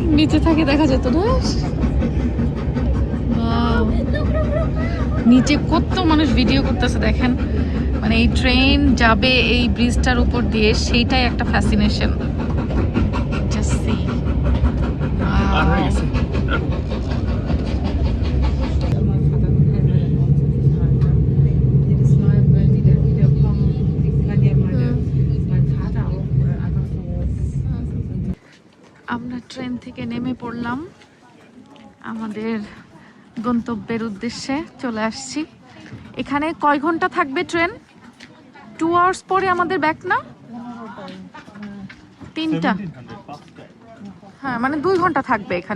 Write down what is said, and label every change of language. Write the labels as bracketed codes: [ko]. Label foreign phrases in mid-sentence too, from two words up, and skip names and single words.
[bn] নিচে থেকে দেখা যেত না? Wow! নিচে কত মানুষ ভিডিও করতেছে দেখেন, মানে এই ট্রেন যাবে এই ব্রিজটার উপর দিয়ে, সেইটাই একটা ফ্যাসিনেশন। [en] just see. [bn] আর হয়ে গেছে। [de] Jedes Mal, weil die dann wiederkommen, kann ja mein Vater auch einfach so. [bn] আমরা ট্রেন থেকে নেমে পড়লাম, আমাদের গন্তব্যের উদ্দেশ্যে চলে আসছি। এখানে কয় ঘন্টা থাকবে ট্রেন? 2 আওয়ার্স পরে আমাদের ব্যাক না? 3টা? হ্যাঁ, মানে 2 ঘন্টা থাকবে এখানে।